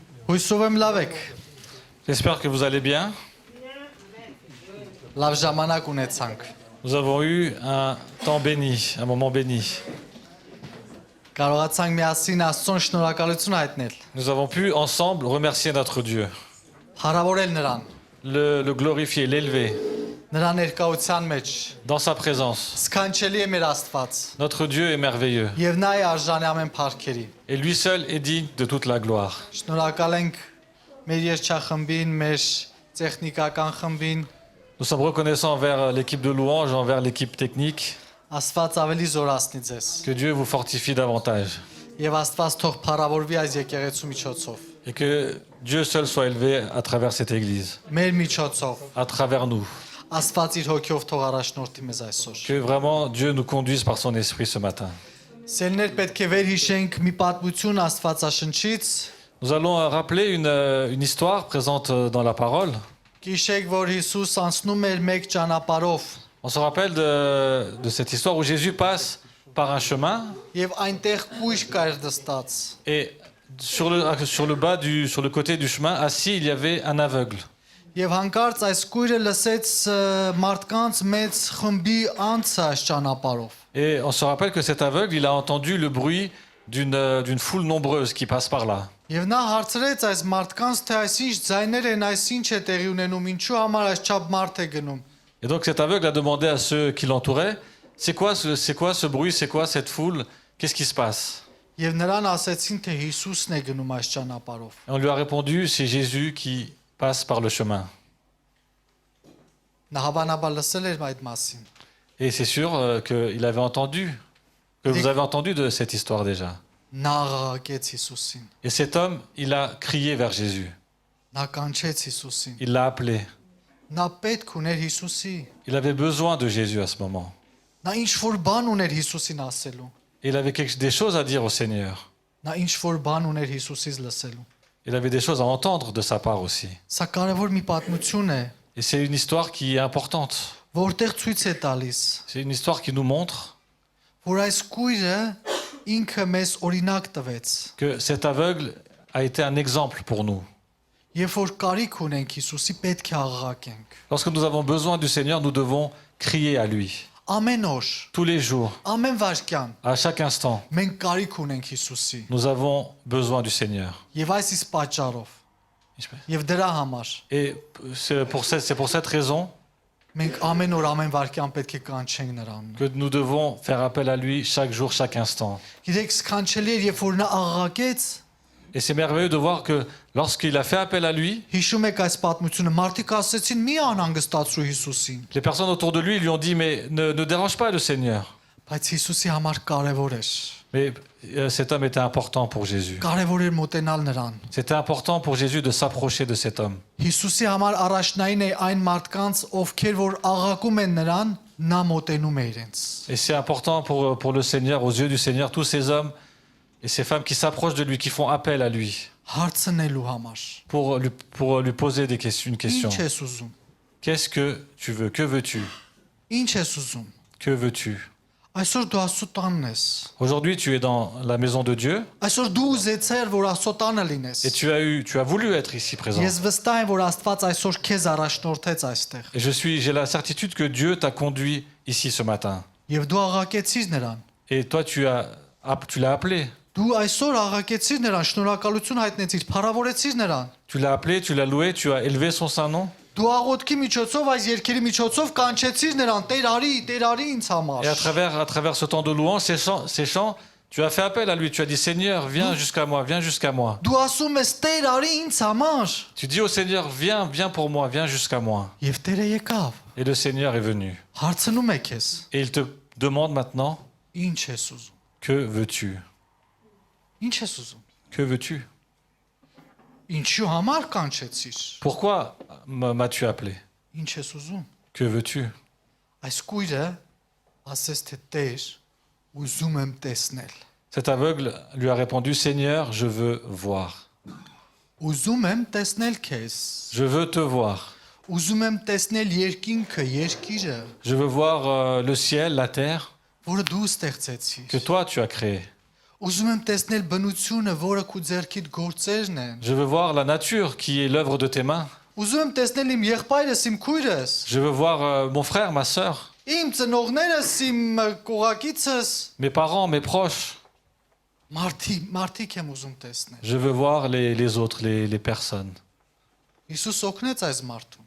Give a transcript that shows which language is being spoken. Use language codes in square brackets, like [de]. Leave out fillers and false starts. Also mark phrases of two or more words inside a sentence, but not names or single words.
[hy] Հույսով եմ լավ եք։ [fr] J'espère que vous allez bien. [hy] Լավ ժամանակ ունեցանք։ [fr] Nous avons eu un temps béni, un moment béni. [hy] Կարողացանք միասին Աստծուն շնորհակալություն հայտնել։ [fr] Nous avons pu ensemble remercier notre Dieu, [hy] Հարավորել նրան, [fr] le glorifier, l'élever [hy] նրա ներկայության մեջ։ [fr] dans sa présence. [hy] Սքանչելի է մեր Աստված, [fr] Notre Dieu est merveilleux [hy] եւ նա է արժանի ամեն փառքերի։ [fr] et lui seul est digne de toute la gloire. [hy] Շնորհակալ ենք մեր երգչախմբին, մեր տեխնիկական խմբին, [fr] Nous sommes reconnaissants envers l'équipe de louange, envers l'équipe technique. [hy] Աստված ավելի զորացնի ձեզ։ [fr] Que Dieu vous fortifie davantage [hy] Եվ Աստված թող փառավորվի այս եկեղեցու միջոցով։ [fr] et que Dieu seul soit élevé à travers cette église, [hy] Մեր միջոցով [fr] à travers nous. [hy] Աստված իր հոգով թող առաջնորդի մեզ այսօր։ [fr] Que vraiment Dieu nous conduise par son esprit ce matin. [hy] Սերներ պետք է վերհիշենք մի պատմություն Աստվածաշնչից։ [fr] Nous allons rappeler une histoire présente dans la parole. [hy] Գիշեք, որ Հիսուս անցնում էր մեկ ճանապարհով [fr] On se rappelle de cette histoire où Jésus passe par un chemin [hy] եւ այնտեղ կույր կար դստած։ [fr] et sur le côté du chemin, assis, il y avait un aveugle. [hy] Եվ հանկարծ այս կույրը լսեց մարդկանց մեծ խմբի անցը այս ճանապարհով։ [fr] Et on se rappelle que cet aveugle, il a entendu le bruit d'une foule nombreuse qui passe par là. [hy] Եվ նա հարցրեց այս մարդկանց, թե այսինչ ձայներ են, այսինչ է տեղի ունենում, ինչու համար այս չափ մարդ է գնում։ [fr] Et donc cet aveugle a demandé à ceux qui l'entouraient, c'est quoi ce bruit, c'est quoi cette foule, qu'est-ce qui se passe? [hy] Եվ նրան ասեցին, թե Հիսուսն է գնում այս ճանապարհով։ [fr] Et on lui a répondu, c'est Jésus qui passe par le chemin. [hy] Նա հավանաբար լսել էր այդ մասին։ [fr] Et c'est sûr qu'il avait entendu, que vous avez entendu de cette histoire déjà. [hy] Նա աղաղակեց Հիսուսին։ [fr] Et cet homme, il a crié vers Jésus. [hy] Նա կանչեց Հիսուսին։ [fr] Il l'a appelé. [hy] Նա պետք ուներ Հիսուսի։ [fr] Il avait besoin de Jésus à ce moment. [hy] Նա ինչ որ բան ուներ Հիսուսին ասելու։ [fr] Et il avait des choses à dire au Seigneur. [hy] Նա ինչ որ բան ուներ Հիսուսից լսելու։ [fr] Il avait des choses à entendre de sa part aussi. [hy] Սա կարևոր մի պատմություն է, [fr] Et c'est une histoire qui est importante. [hy] որտեղ ցույց է տալիս, [fr] C'est une histoire qui nous montre [hy] որ այս կույրը ինքը մեզ օրինակ տվեց։ [fr] que cet aveugle a été un exemple pour nous. [hy] Երբ որ կարիք ունենք Հիսուսի, պետք է աղաղակենք։ [fr] Lorsque nous avons besoin du Seigneur, nous devons crier à lui. [hy] Ամեն օր, [fr] Tous les jours, [hy] ամեն վարքյան [fr] à chaque instant, [hy] մենք կարիք ունենք Հիսուսի։ [fr] nous avons besoin du Seigneur. [hy] Եվ այս իսկ պատճառով, եւ դրա համար [fr] Et c'est pour cette raison [hy] մենք ամեն օր ամեն վարքյան պետք է կանչենք նրան։ [fr] que nous devons faire appel à lui chaque jour, chaque instant. [hy] Գիտեք, սքանչելի էր, երբ որ նա աղաղակեց, [fr] Et c'est merveilleux de voir que lorsqu'il a fait appel à lui, [hy] հիշում եք այս պատմությունը, մարդիկ ասեցին՝ «Մի անհանգստացրու Հիսուսին»։ [fr] les personnes autour de lui lui ont dit, mais ne dérange pas le Seigneur. [hy] Բայց Հիսուսի համար կարևոր էր։ [fr] Mais cet homme était important pour Jésus. [hy] Կարևոր էր մոտենալ նրան։ [fr] C'était important pour Jésus de s'approcher de cet homme. [hy] Հիսուսի համար առաջնային է այն մարդկանց, ովքեր որ աղաղակում են նրան, նա մոտենում է իրենց։ [fr] Et c'est important pour le Seigneur, aux yeux du Seigneur, tous ces hommes et ces femmes qui s'approchent de lui, qui font appel à lui, [hy] Հարցնելու համար։ [fr] pour lui poser une question. [hy] Ինչ ես ուզում։ [fr] Qu'est-ce que tu veux? Que veux-tu? [hy] Ինչ ես ուզում։ [fr] Que veux-tu? [hy] Այսօր դու Աստծո տանն ես։ [fr] Aujourd'hui, tu es dans la maison de Dieu [hy] Այսօր դու ուզեցեր, որ Աստծո տանը լինես։ [fr] et tu as voulu être ici présent. [hy] Ես վստահ եմ, որ Աստված այսօր քեզ առաջնորդեց այստեղ։ [fr] Et j'ai la certitude que Dieu t'a conduit ici ce matin. [hy] Եվ դու աղաղակեցիր նրան։ [fr] Et toi, tu l'as appelé. [hy] Դու այսօր աղաղակեցիր նրան, շնորհակալություն հայտնեցիր, փառավորեցիր նրան։ [fr] Tu l'as appelé, tu l'as loué, tu as élevé son saint nom. [hy] Դու աղոթքի միջոցով, այս երգերի միջոցով կանչեցիր նրան, Տեր արի ինձ համար։ [fr] Et à travers ce temps de louange, ces chants, tu as fait appel à lui. Tu as dit, Seigneur, viens jusqu'à moi, viens jusqu'à moi. [hy] Դու ասում ես Տեր արի ինձ համար։ [fr] Tu dis au Seigneur, viens pour moi, viens jusqu'à moi. [hy] Եվ Տերը եկավ։ [fr] Et le Seigneur est venu. [hy] Հարցնում է քեզ. [fr] Et il te demande maintenant, [hy] Ինչ ես ուզում։ [fr] que veux-tu? [hy] Ինչ ես ուզում։ [fr] Que veux-tu? [hy] Ինչու համար կանչեցիր։ [fr] Pourquoi m'as-tu appelé? [hy] Ինչ ես ուզում։ [fr] Que veux-tu? [hy] Այս կույրը ասես թե Տեր, ուզում եմ տեսնել։ [fr] Cet aveugle lui a répondu, Seigneur, je veux voir. [hy] Ուզում եմ տեսնել քեզ։ [fr] Je veux te voir. [hy] Ուզում եմ տեսնել երկինքը, երկիրը, [fr] Je veux voir le ciel, la terre, [hy] որը դու ստեղծեցիր։ [fr] que toi tu as créé. [hy] Ուզում եմ տեսնել բնությունը, որը քու ձեռքիդ գործերն են։ [fr] Je veux voir la nature qui est l'œuvre de tes mains. [hy] Ուզում եմ տեսնել իմ եղբայրս, իմ քույրս, [fr] Je veux voir mon frère, ma sœur, [hy] իմ ծնողներս, իմ կողակիցս, [fr] mes parents, mes proches. [hy] մարդիկ եմ ուզում տեսնել։ [fr] Je veux voir les autres, les personnes. [hy] Հիսուս օգնեց այս մարդուն։